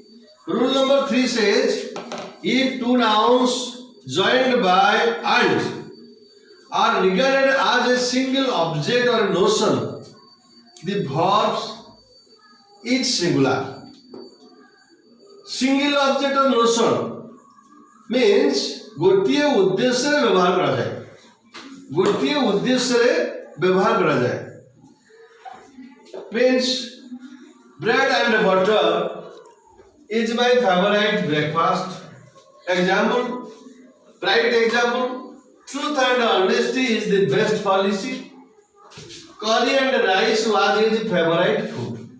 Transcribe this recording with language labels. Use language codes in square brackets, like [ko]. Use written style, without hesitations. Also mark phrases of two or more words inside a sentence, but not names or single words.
[en] Rule number 3 says, if 2 nouns joined by and are regarded as a single object or notion, the verbs is singular. Single object or notion means [or] ଗୋଟିଏ ଉଦ୍ଦେଶ୍ୟ ରେ ବ୍ୟବହାର କରା ଯାଏ. ଗୋଟିଏ ଉଦ୍ଦେଶ୍ୟ ରେ ବ୍ୟବହାର କରା ଯାଏ. [en] Means bread and butter is my favorite breakfast. Example, right example, truth and honesty is the best policy. Curry and rice was his favorite food.